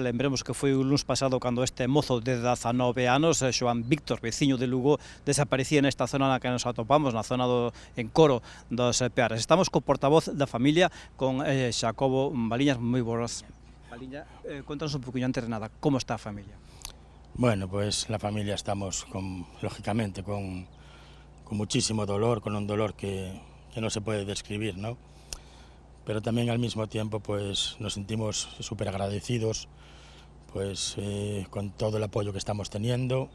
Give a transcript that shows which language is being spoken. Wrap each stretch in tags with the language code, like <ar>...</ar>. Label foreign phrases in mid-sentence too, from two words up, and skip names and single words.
<gl>Lembremos que foi o luns pasado cando este mozo de 19 anos, Xoán Víctor, veciño de Lugo, desaparecía nesta zona na que nos atopamos, na zona do encoro dos Peares. Estamos co portavoz da familia, con Xacobo Baliñas, moi boas. Baliña, contanos un poquinho antes de nada, como está a familia?</gl> <es>Bueno, pues la familia estamos, lógicamente, con muchísimo dolor, con un dolor que no se puede describir, ¿no? Pero también al mismo tiempo pues nos sentimos súper agradecidos pues con todo el apoyo que estamos teniendo.</es>